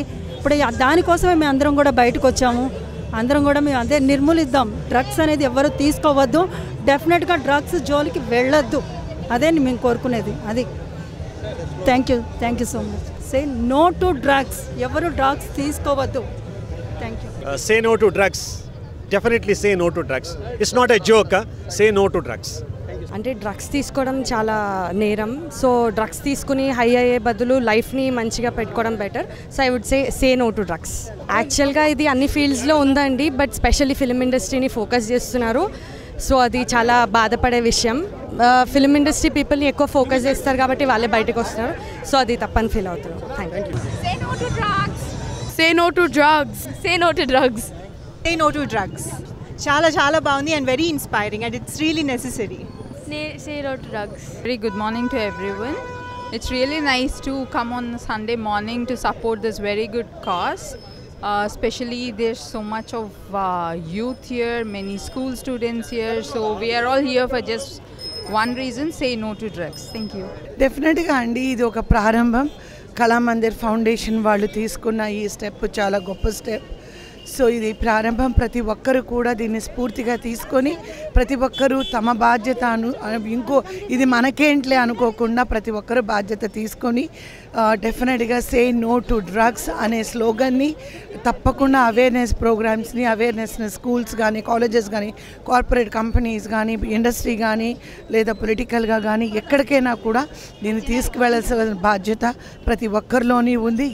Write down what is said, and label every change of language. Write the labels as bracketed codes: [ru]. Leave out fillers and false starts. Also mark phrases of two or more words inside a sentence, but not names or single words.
[te] ఇప్పుడు దానికోసమే మేము అందరం కూడా బయటకు వచ్చాము. అందరం కూడా మేము అదే నిర్మూలిద్దాం. డ్రగ్స్ అనేది ఎవరు తీసుకోవద్దు, డెఫినెట్గా డ్రగ్స్ జోలికి వెళ్ళొద్దు, అదే మేము కోరుకునేది. [en] అది thank you so much. say no to drugs, [te] ఎవరు డ్రగ్స్ తీసుకోవద్దు. [en] thank you. say no to drugs, definitely say no to drugs. It's not a joke. say no to drugs. [te] అంటే డ్రగ్స్ తీసుకోవడం చాలా నేరం. సో డ్రగ్స్ తీసుకుని హై అయ్యే బదులు లైఫ్ని మంచిగా పెట్టుకోవడం బెటర్. [en] so I would say no to drugs. [te] యాక్చువల్గా ఇది అన్ని ఫీల్డ్స్లో ఉందండి, [en] but specially film industryni focus [te] చేస్తున్నారు. సో అది చాలా బాధపడే విషయం. [en] film industry peopleni [te] ఎక్కువ ఫోకస్ చేస్తారు కాబట్టి వాళ్ళే బయటకు వస్తున్నారు. సో అది తప్పని ఫీల్ అవుతున్నారు. [en] thank you. Say no to drugs. Say no to drugs. Say no to drugs. Say no to drugs. [te] చాలా బాగుంది [en] and very inspiring and it's really necessary. Say no to drugs. Very good morning to everyone. It's really nice to come on Sunday morning to support this very good cause. Especially there's so much of youth here, many school students here. So we are all here for just one reason, say no to drugs. Thank you. [te] డెఫినెట్గా అండి, ఇది ఒక ప్రారంభం. కళామందిర్ ఫౌండేషన్ వాళ్ళు తీసుకున్న ఈ స్టెప్ చాలా గొప్ప స్టెప్. సో ఇది ప్రారంభం. ప్రతి ఒక్కరు కూడా దీన్ని స్ఫూర్తిగా తీసుకొని ప్రతి ఒక్కరూ తమ బాధ్యత ఇది మనకేంట్లే అనుకోకుండా ప్రతి ఒక్కరు బాధ్యత తీసుకొని డెఫినెట్గా [en] say no to drugs [te] అనే స్లోగన్ని తప్పకుండా [en] awareness programsni [te] స్కూల్స్ కానీ కాలేజెస్ కానీ [en] corporate companies [te] కానీ ఇండస్ట్రీ కానీ లేదా పొలిటికల్గా కానీ ఎక్కడికైనా కూడా దీన్ని తీసుకువెళ్ళాల్సిన బాధ్యత ప్రతి ఒక్కరిలోని ఉంది.